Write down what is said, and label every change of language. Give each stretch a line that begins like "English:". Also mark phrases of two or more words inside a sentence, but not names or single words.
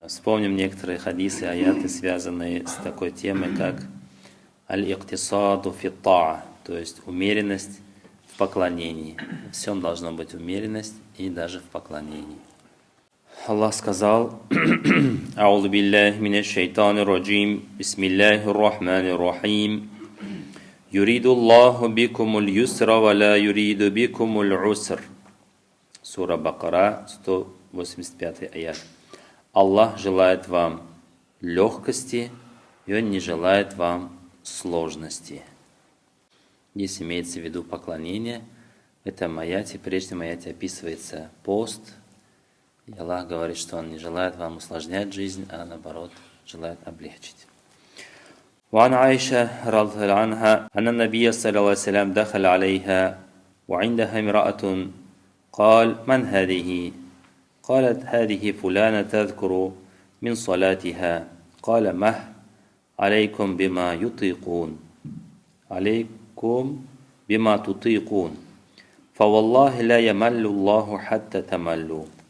Russian: Вспомним некоторые хадисы, аяты, связанные с такой темой, как
Arabic: الاقتصاد في الطاعة,
Russian: то есть умеренность в поклонении. В всем должна быть умеренность и даже в поклонении. Аллах сказал:
Arabic: «أعوذ بالله من الشيطان الرجيم، بسم الله الرحمن الرحيم، يريد الله بكم اليسر ولا يريد بكم العسر».
Russian: Сура Бакара, 185 аят. Аллах желает вам легкости, и Он не желает вам сложности. Здесь имеется в виду поклонение. В этом аяте, прежнем аяте описывается пост. И Аллах говорит, что Он не желает вам усложнять жизнь, а наоборот, желает облегчить.
Arabic: وعن عائشة رضي الله عنها أن النبي صلى الله عليه وسلم دخل عليها وعندها امرأة قال من هذه؟ قالت هذه فلانة تذكر من صلاتها. قال مه عليكم بما يطيقون عليكم بما تطيقون فوالله لا يمل الله حتى تملوا،